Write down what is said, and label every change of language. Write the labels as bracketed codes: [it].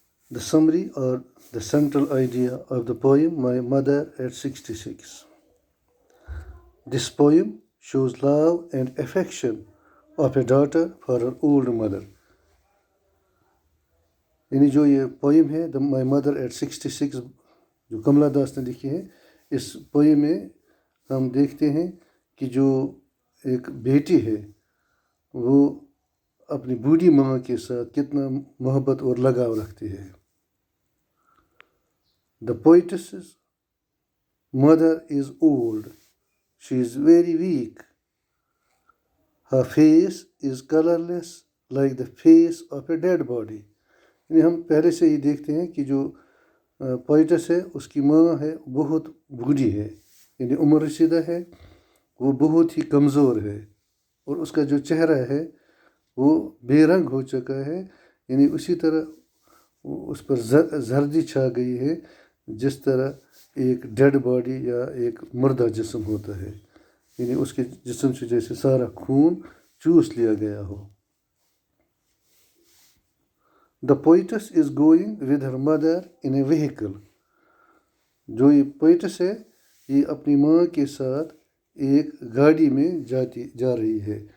[en] The summary or the central idea of the poem My Mother at 66. This poem shows love and affection of a daughter for her old mother. [hi] यानी जो ये poem है the my mother eight 66 जो कमला दास ने लिखी है, इस poem में हम देखते हैं कि जो एक बेटी है वो अपनी बूढ़ी माँ के साथ कितना मोहब्बत और लगाव रखती है. [en] The poetess mother is old, she is very weak, her face is colourless like the face of a dead body. [hi] यानी हम पहले से ही देखते हैं कि जो पोएटेस है उसकी माँ है बहुत बूढ़ी है, यानी उम्र रसीदा है, वो बहुत ही कमज़ोर है और उसका जो चेहरा है वो बेरंग हो चुका है. यानी उसी तरह उस पर जर्दी छा गई है जिस तरह एक डेड बॉडी या एक मुर्दा जिस्म होता है, यानी उसके जिस्म से जैसे सारा खून चूस लिया गया हो. [en] The poetess is going with her mother in a vehicle. [hi] जो ये पोएटेस है ये अपनी माँ के साथ एक गाड़ी में जा रही है.